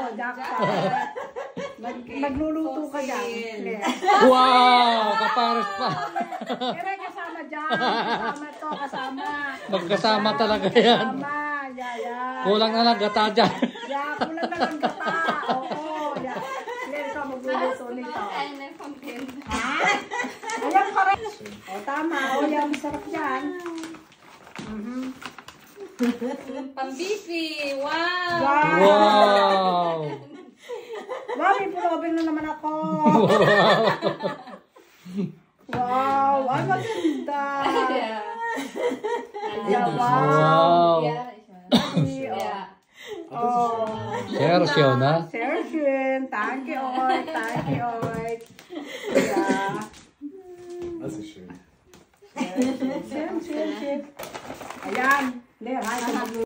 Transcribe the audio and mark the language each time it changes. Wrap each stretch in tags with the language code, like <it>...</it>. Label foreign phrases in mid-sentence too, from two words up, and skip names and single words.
<tl>Magluluto ka dyan. Wow! Kapares pa. Pero kasama dyan. Kasama to, kasama. Magkasama talaga yan. Kasama. Yeah. Kulang na lang gata dyan. Yeah, kulang na lang gata. Oo, yeah. Claire, ikaw magluluto nito.</tl> <de>Eine von denen.</de> <tl>Ha? Alam ka rin. O, tama. O, yan, masarap yan. Pambifi. Wow. Wow! Wow, may pulobing na naman ako. Wow, ay maganda.</tl> <de>Ja.</de> <en>Yeah, wow. Wow!</en> <de>Ja. Ja. Oh.</de> <tl>Sergio na.</tl> <en>Sergio, thank you,</en> <tl>oy.</tl> <en>Thank you,</en> <tl>oy.</tl> <en>Yeah.</en> <de>Das ist schön.</de> <tl>Sergio. Ayan. Hindi,</tl>